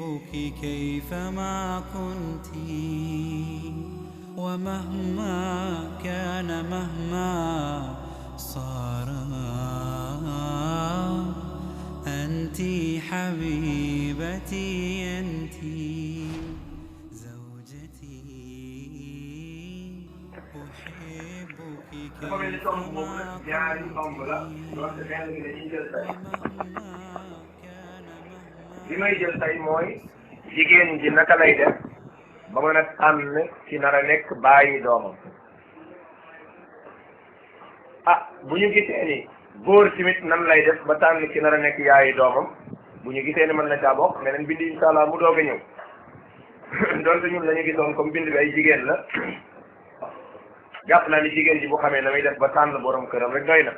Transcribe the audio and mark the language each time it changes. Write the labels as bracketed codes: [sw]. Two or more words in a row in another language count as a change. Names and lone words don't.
[ar] كيفما كنت ومهما كان مهما صار أنت حبيبتي أنت زوجتي أحبك كيفما [wo] li may jël tey mooy jigéen ji naka lay def ba mën a tànn ci nar a nekk bàyyi doomam. Bu ñu gisee ni góor tamit nan lay def ba tànn ci nar a nekk yaayi doomam bu ñu gisee ni mën na caa bokk meneen bind [ar] إن شاء الله [wo] mu doog a ñëw donte ñun la ñu gisoon comme bind bi ay jigéen la jàpp naa ni jigéen ji bu xamee na muy def ba tànn borom këram rek doy na.